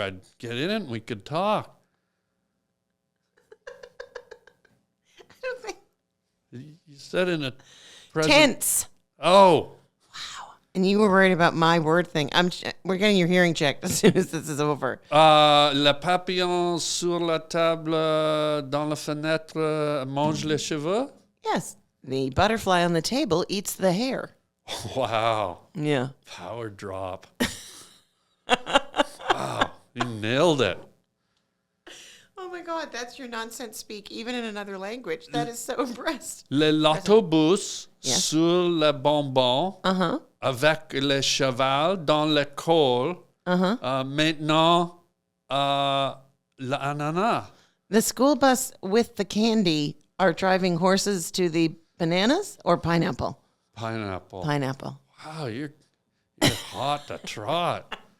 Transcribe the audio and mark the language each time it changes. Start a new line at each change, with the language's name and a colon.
English: I'd get in it and we could talk. I don't think. You said in a present. Tense. Oh. And you were worried about my word thing. We're getting your hearing checked as soon as this is over.
French: Le papillon sur la table dans la fenêtre mange les cheveux?
English: Yes. The butterfly on the table eats the hair. Wow. Yeah. Power drop. Wow. You nailed it. Oh my God, that's your nonsense speak, even in another language. That is so impressed.
French: L'autobus
English: Yes.
French: sur le bonbon avec le cheval dans l'école. Maintenant, l'ananas.
English: The school bus with the candy are driving horses to the bananas or pineapple? Pineapple. Pineapple. Wow, you're hot to trot.